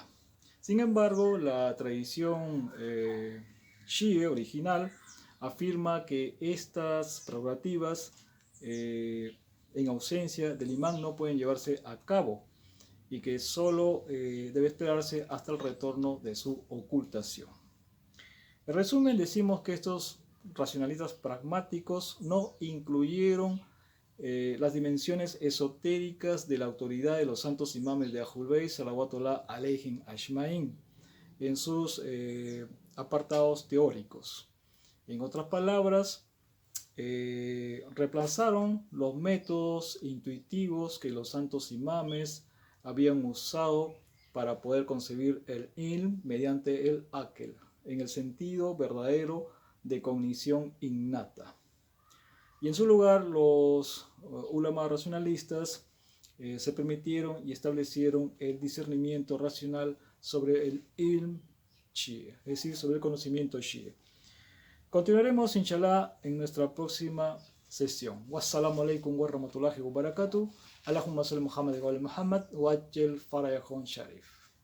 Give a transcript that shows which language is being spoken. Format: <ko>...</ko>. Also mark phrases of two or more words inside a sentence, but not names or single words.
<es>Sin embargo, la tradición Shia original afirma que estas prerrogativas en ausencia del imán no pueden llevarse a cabo y que solo debe esperarse hasta el retorno de su ocultación. En resumen, decimos que estos racionalistas pragmáticos no incluyeron las dimensiones esotéricas de la autoridad de los santos imames de Ahlul Bayt</es> <ar>صلوات الله عليهم أجمعين</ar> <es>en sus apartados teóricos. En otras palabras, reemplazaron los métodos intuitivos que los santos imames habían usado para poder concebir el ilm mediante el aql, en el sentido verdadero de cognición innata. Y en su lugar, los ulama racionalistas se permitieron y establecieron el discernimiento racional sobre el</es> <ar>علم شيعي,</ar> <es>es decir, sobre el conocimiento shi'i. Continuaremos, inshallah, en nuestra próxima sesión.</es> <ar>والسلام عليكم ورحمة الله وبركاته. اللهم صل محمد وعلى محمد وعجل فرجهم الشريف.</ar>